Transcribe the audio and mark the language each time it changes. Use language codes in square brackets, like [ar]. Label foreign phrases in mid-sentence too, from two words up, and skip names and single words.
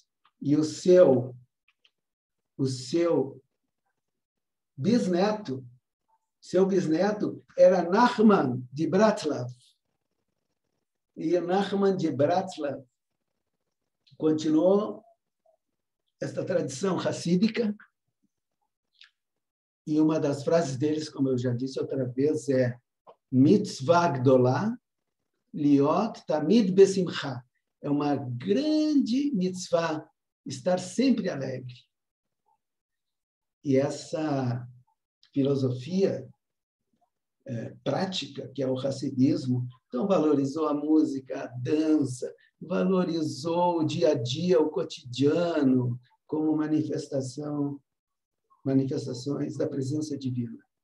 [pt] E o seu bisneto era Nachman de Bratslav. E Nachman de Bratslav continuou esta tradição hassídica. E uma das frases deles, como eu já disse outra vez, é [he] מצוה גדולה להיות תמיד בשמחה. [pt] É uma grande mitzvah estar sempre alegre. E essa filosofia prática, que é o hassidismo, então valorizou a música, a dança, valorizou o dia a dia, o cotidiano, como manifestações da presença divina.